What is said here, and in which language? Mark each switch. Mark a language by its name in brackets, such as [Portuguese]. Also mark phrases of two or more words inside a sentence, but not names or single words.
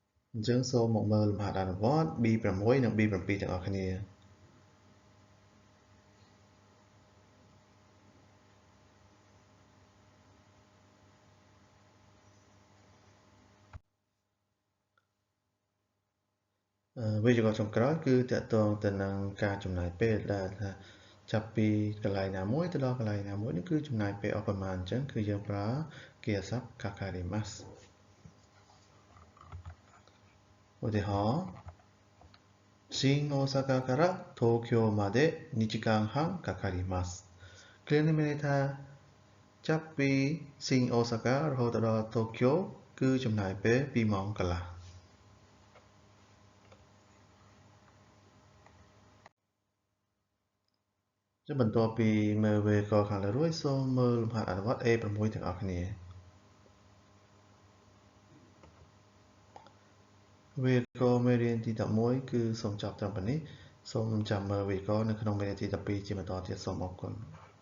[Khmer] អញ្ចឹងសូមមកមើលលំហាត់អនុវត្ត B6 និង B7 ទាំងអស់គ្នាវេយ្យាករណ៍ចុងក្រោយគឺតាក់ទងទៅនឹងការចំណាយពេលដែលថាចាប់ពីកន្លែងណាមួយទៅដល់កន្លែងណាមួយនេះគឺចំណាយពេលអស់ប្រមាណអញ្ចឹងគឺយើងប្រើគេហស័ព្ទ kakarimasu ឧទាហរណ៍ [Japanese] 新大阪から東京まで2時間半かかります [Khmer] គ្រានេះមានន័យថាចាប់ពីស៊ីងអូសាការហូតដល់តូក្យូគឺចំណាយពេល2ម៉ោងកន្លះ បន្ទាប់ពីមើលវេយ្យាករណ៍ខាងលើរួចសូមមើលលំហាត់អនុវត្ត A6 ទាំងអស់គ្នាវេយ្យាករណ៍មេរៀនទី11គឺសូមចប់ត្រឹមប៉ុណ្នេះសូមចាំមើលវេយ្យាករណ៍នៅក្នុងមេរៀនទី12ជាបន្តទៀតសូមអរគុណ